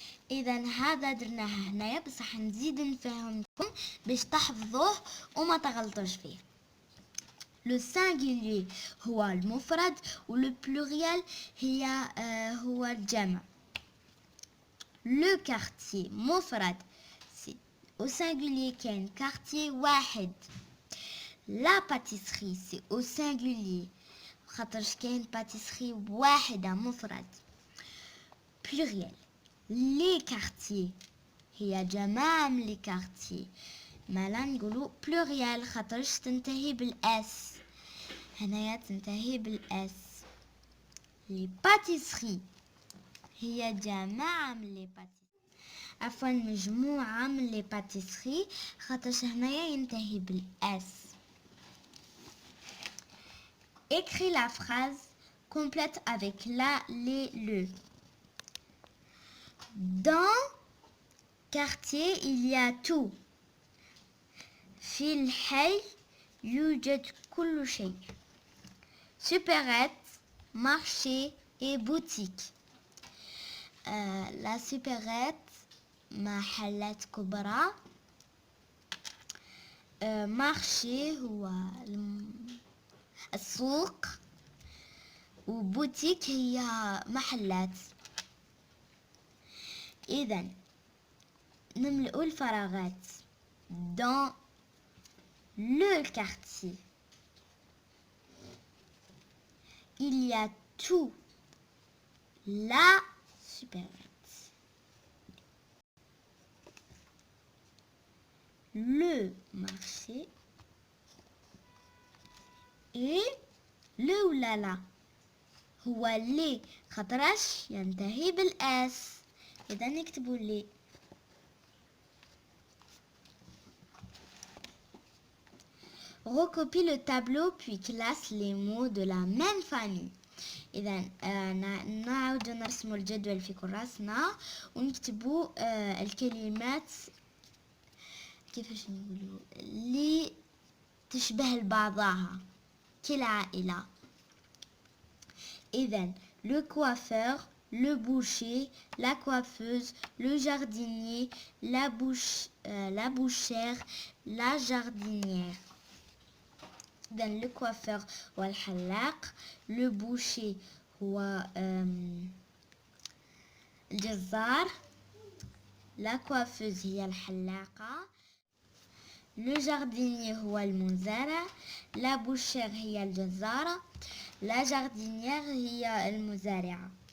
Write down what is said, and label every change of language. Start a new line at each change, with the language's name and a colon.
Arabic: إذن هذا درناه هنايا، بصح نزيد نفهمكم باش تحفظوه وما تغلطوش فيه. لو singulier هو المفرد ولو pluriel هو الجمع. لو quartier مفرد، au singulier كاين quartier واحد.
French: La pâtisserie c'est au singulier
Arabic: خاطرش كاين
French: pâtisserie
Arabic: واحدة مفرد.
French: pluriel les quartiers
Arabic: هي جماعة من
French: les quartiers.
Arabic: مالا نقولوا pluriel خاطرش تنتهي بالاس، هنايا تنتهي بالاس. les pâtisseries هي جماعة من les pâtisseries، عفوا مجموعة من les pâtisseries خاطرش هنايا ينتهي بالاس.
French: Écris la phrase complète avec la, les, le. Dans quartier il y a tout.
Arabic: في الحي يوجد كل شيء.
French: Supérette, marché et boutique.
Arabic: La supérette محلات كبرى. marché هو السوق، وبوتيك هي محلات. إذن نملأ الفراغات.
French: dans le quartier il y a tout. La supérette. Le marché et le
Arabic: ولا لا هو لي خاطرش ينتهي بالاس، اذا نكتبوا لي.
French: Recopie le tableau puis classe les mots de la même famille.
Arabic: إذا نعاود نرسموا الجدول في كراسنا ونكتبوا الكلمات كيفاش نقولوا اللي تشبه لبعضها كالعائلة.
French: إذا le coiffeur, le boucher, la coiffeuse, le jardinier, la bouchère, la jardinière.
Arabic: إذن le coiffeur هو الحلاق، le boucher هو الجزار، la coiffeuse هي الحلاقة، le jardinier هو المزارع، la bouchère هي الجزارة، la jardinière هي المزارعة.